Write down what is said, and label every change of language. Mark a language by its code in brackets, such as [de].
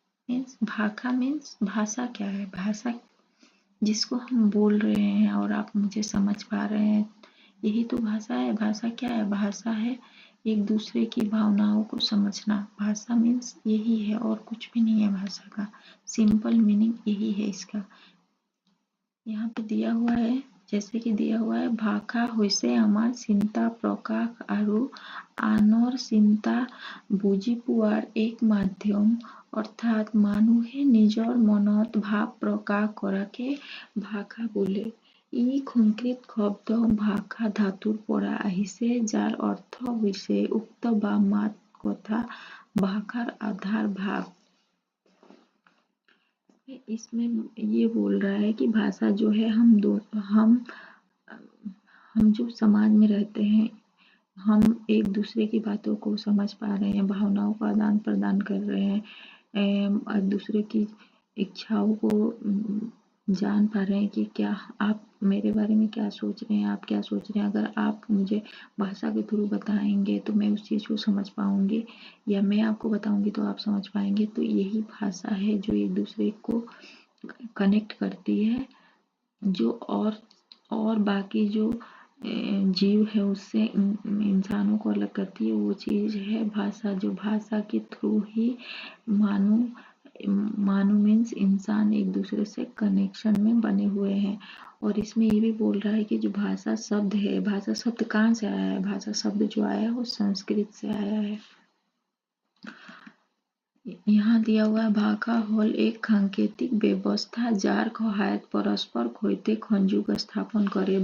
[hi] Means भाखा means भाषा। क्या है भाषा? जिसको हम बोल रहे हैं और आप मुझे समझ पा रहे हैं, यही तो भाषा है। भाषा क्या है? भाषा है एक दूसरे की भावनाओं को समझना। भाषा मीन्स यही है और कुछ भी नहीं है। भाषा का सिंपल मीनिंग यही है इसका। यहाँ पे दिया हुआ है, [as] जैसे कि दिया हुआ है, ভাষা হৈছে আমাৰ চিন্তা প্ৰকাশ আৰু আনৰ চিন্তা বুজি পোৱাৰ এক মাধ্যম। অৰ্থাৎ মানুহে নিজৰ মনত ভাৱ প্ৰকাশ কৰাকে ভাষা বোলে। ই সংস্কৃত শব্দ ভাষা ধাতুৰ পৰা আহিছে, যাৰ অৰ্থ হৈছে উক্ত বা মাত কথা। ভাষাৰ আধাৰ ভাৱ। [hi] इसमें ये बोल रहा है कि भाषा जो है हम जो समाज में रहते हैं, हम एक दूसरे की बातों को समझ पा रहे हैं, भावनाओं का आदान प्रदान कर रहे हैं, एक दूसरे की इच्छाओं को जान पा रहे हैं कि क्या आप मेरे बारे में क्या सोच रहे हैं, आप क्या सोच रहे हैं। अगर आप मुझे भाषा के थ्रू बताएंगे तो मैं उस चीज़ को समझ पाऊंगी, या मैं आपको बताऊंगी तो आप समझ पाएंगे। तो यही भाषा है जो एक दूसरे को कनेक्ट करती है, जो और बाकी जो जीव है उससे इंसानों को अलग करती है, वो चीज़ है भाषा। जो भाषा के थ्रू ही मानो मीन्स इंसान एक दूसरे से कनेक्शन में बने हुए हैं। और इसमें ये भी बोल रहा है कि जो भाषा शब्द है, भाषा शब्द कहाँ से आया है? भाषा शब्द जो आया है वो संस्कृत से आया है। यहाँ दिया हुआ है, [as] ভাষা হ'ল এক সাংকেতিক ব্যৱস্থা যাৰ সহায়ত পৰস্পৰ সৈতে সংযোগ স্থাপন কৰে।